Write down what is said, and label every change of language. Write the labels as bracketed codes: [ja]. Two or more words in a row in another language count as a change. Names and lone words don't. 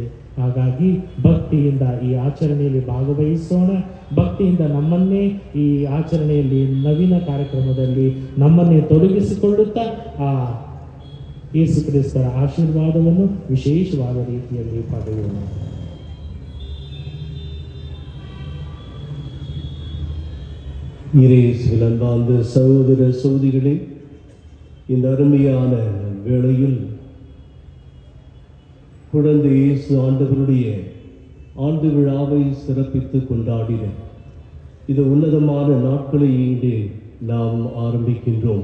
[kn] ಹಾಗಾಗಿ ಭಕ್ತಿಯಿಂದ ಈ ಆಚರಣೆಯಲ್ಲಿ ಭಾಗವಹಿಸೋಣ. ಭಕ್ತಿಯಿಂದ ನಮ್ಮನ್ನೇ ಈ ಆಚರಣೆಯಲ್ಲಿ ನವೀನ ಕಾರ್ಯಕ್ರಮದಲ್ಲಿ ನಮ್ಮನ್ನೇ ತೊಡಗಿಸಿಕೊಳ್ಳುತ್ತಾ ಆ ಯೇಸು ಕ್ರಿಸ್ತರ ಆಶೀರ್ವಾದವನ್ನು ವಿಶೇಷವಾದ ರೀತಿಯಲ್ಲಿ ಪಡೆಯೋಣ. [ta] இயேசுவில் அன்பார்ந்த சகோதர சகோதரிகளே, இந்த அருமையான வேளையில் குழந்தை இயேசு ஆண்டவருடைய ஆண்டு விழாவை சிறப்பித்து கொண்டாடின இது உன்னதமான நாட்களை இன்று நாம் ஆரம்பிக்கின்றோம்.